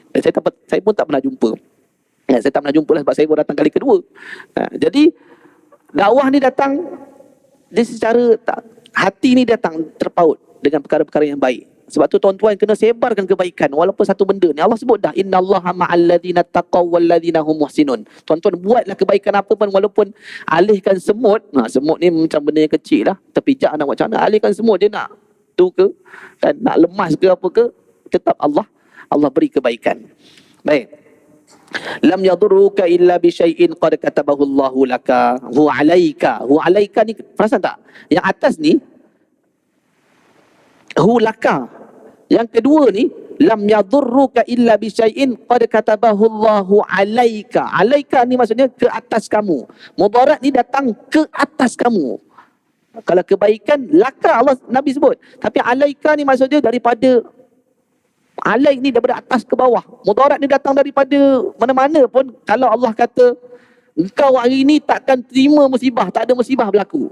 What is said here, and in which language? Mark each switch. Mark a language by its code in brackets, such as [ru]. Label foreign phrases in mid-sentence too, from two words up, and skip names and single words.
[ms] Dan saya pun tak pernah jumpa. Saya tak pernah jumpa lah sebab saya baru datang kali kedua. Jadi dakwah ni datang, dia secara hati ni datang terpaut dengan perkara-perkara yang baik. Sebab tu tuan-tuan kena sebarkan kebaikan walaupun satu benda ni. Allah sebut dah, [ar] إن الله مع الذين اتقوا والذين هم محسنون. [ms] Tuan-tuan buatlah kebaikan apa pun walaupun alihkan semut. Semut ni macam benda yang kecil lah. Terpijak nak buat macam mana. Alihkan semut, dia nak tu ke, kan, nak lemas ke apa ke, tetap Allah beri kebaikan. Baik. [ar] لم يضرك إلا بشيء قد كتبه الله لك هو عليك. هو عليك [ms] ni perasan tak? Yang atas ni hu laka. Yang kedua ni [ar] لم يضرك إلا بشيء قد كتبه الله عليك. [ms] Alaika ni maksudnya ke atas kamu. Mudarat ni datang ke atas kamu. Kalau kebaikan laka Allah Nabi sebut. Tapi alaika ni maksudnya daripada, alaik ni daripada atas ke bawah. Mudarat ni datang daripada mana-mana pun. Kalau Allah kata engkau hari ni takkan terima musibah, tak ada musibah berlaku.